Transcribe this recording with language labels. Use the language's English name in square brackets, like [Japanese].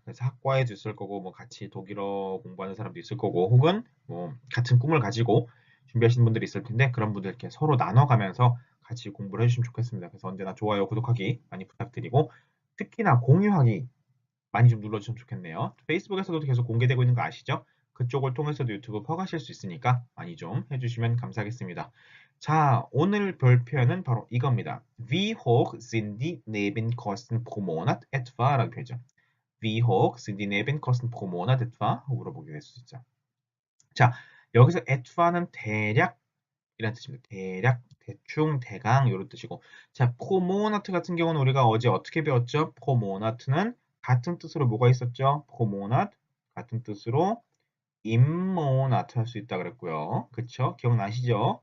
[Korean] 그래서 학과에도 있을 거고, 뭐 같이 독일어 공부하는 사람도 있을 거고, 혹은 뭐 같은 꿈을 가지고 준비하시는 분들이 있을 텐데, 그런 분들 이렇게 서로 나눠가면서 같이 공부를 해주시면 좋겠습니다. 그래서 언제나 좋아요, 구독하기 많이 부탁드리고, 특히나 공유하기 많이 좀 눌러주시면 좋겠네요. 페이스북에서도 계속 공개되고 있는 거 아시죠? 그쪽을 통해서도 유튜브 퍼가실 수 있으니까 많이 좀 해주시면 감사하겠습니다. 자, 오늘 별 표현은 바로 이겁니다. [German] Wie hoch sind die Nebenkosten pro Monat etwa? [Korean] 라는 표현이죠. [German] Wie hoch sind die Nebenkosten pro Monat etwa? [Korean] 물어보게 될 수 있죠. 자, 여기서 etwa는 대략 이란 뜻입니다. 대략, 대충, 대강 이런 뜻이고 자, 프로모나트 같은 경우는 우리가 어제 어떻게 배웠죠? 프로모나트는 같은 뜻으로 뭐가 있었죠? 프로모나트 같은 뜻으로 임모나트 할 수 있다 그랬고요. 그쵸? 기억나시죠?